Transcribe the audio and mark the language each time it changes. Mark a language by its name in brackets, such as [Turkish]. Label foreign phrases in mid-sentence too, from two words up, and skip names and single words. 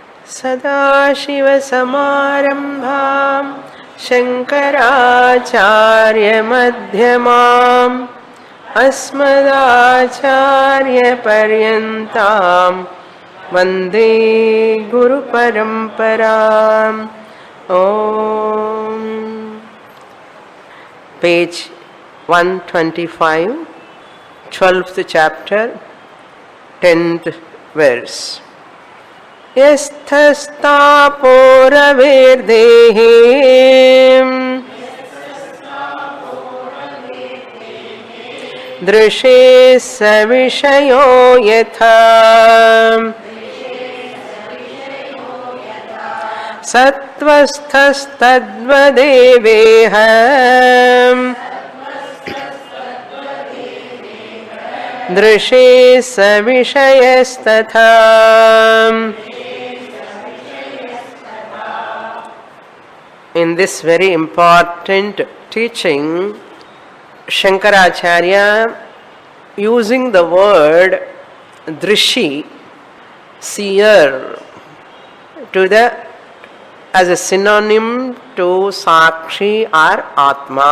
[Sanskrit] सदाशिवसमारम्भां शङ्कराचार्यमध्यमाम् अस्मदाचार्यपर्यन्तां वन्दे गुरुपरम्पराम्. Om. [English] Page 125, 12th chapter, 10th verse. [Sanskrit] Yasthasthaporavirdehe दृशे सविषयो यथा सत्त्वस्थस्तद्वदेवेह दृशे सविषयस्तथा. [English] In this very important teaching, Shankaracharya, using the word drishi, seer, as a synonym to sakshi or atma.